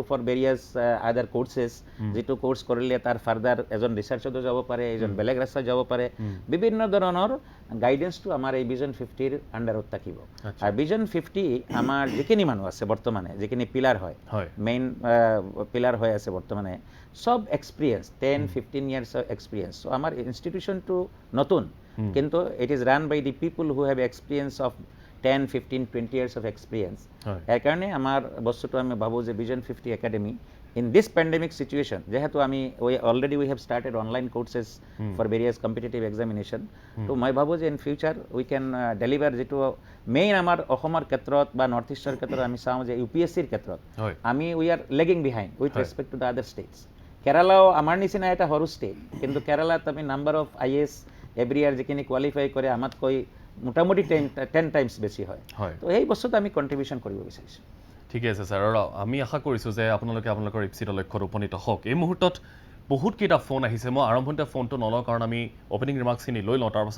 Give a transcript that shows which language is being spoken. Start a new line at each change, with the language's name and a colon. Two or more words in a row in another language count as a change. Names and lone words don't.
English: for various other courses
Assamese: যিটো কোৰ্চ কৰিলে তাৰ ফাৰ্দাৰ এজন ৰিচাৰ্চতো যাব পাৰে এজন বেলেগ ৰাস্তাত যাব পাৰে বিভিন্ন ধৰণৰ গাইডেন্সটো আমাৰ এই ভিজন 50ৰ আণ্ডাৰত থাকিব আৰু ভিজন 50 আমাৰ যিখিনি মানুহ আছে বৰ্তমানে যিখিনি পিলাৰ হয় মেইন পিলাৰ হৈ আছে বৰ্তমানে সব এক্সপিৰিয়েঞ্চ 10-15
English: years of experience
Assamese: চ' আমাৰ ইনষ্টিটিউশ্যনটো নতুন কিন্তু
English: it is run by the people who have experience of
Assamese: 10-15-20
English: years of experience
Assamese: এই কাৰণে আমাৰ বস্তুটো আমি ভাবোঁ যে ভিজন 50 একাডেমি
English: in this pandemic situation
Assamese: যেহেতু আমি
English: already we have started online courses for various competitive examination
Assamese: তো মই ভাবোঁ যে
English: in future we can deliver
Assamese: যেটো মেইন আমাৰ অসমৰ ক্ষেত্ৰত বা নৰ্থ ইষ্টৰ ক্ষেত্ৰত আমি চাওঁ যে UPSCৰ ক্ষেত্ৰত আমি
English: we are lagging behind with respect to the other states
Assamese: কেৰালাও আমাৰ নিচিনা এটা সৰু ষ্টেট কিন্তু কেৰালাত আমি
English: number of IAS every year
Assamese: যিখিনি কোৱালিফাই কৰে আমাতকৈ মোটামুটি 10 টাইমছ বেছি হয় তো এই বস্তুটো আমি কণ্ট্ৰিবিউশ্যন কৰিব বিচাৰিছোঁ ঠিকে আছে ছাৰ আৰু আমি আশা কৰিছোঁ যে আপোনালোকে আপোনালোকৰ ইপ্সিত লক্ষ্যত উপনীত হওক এই মুহূৰ্তত বহুত কেইটা ফোন আহিছে মই আৰম্ভণিতে ফোনটো নলওঁ কাৰণ আমি ওপেনিং ৰিমাৰ্কছখিনি লৈ লওঁ তাৰপাছত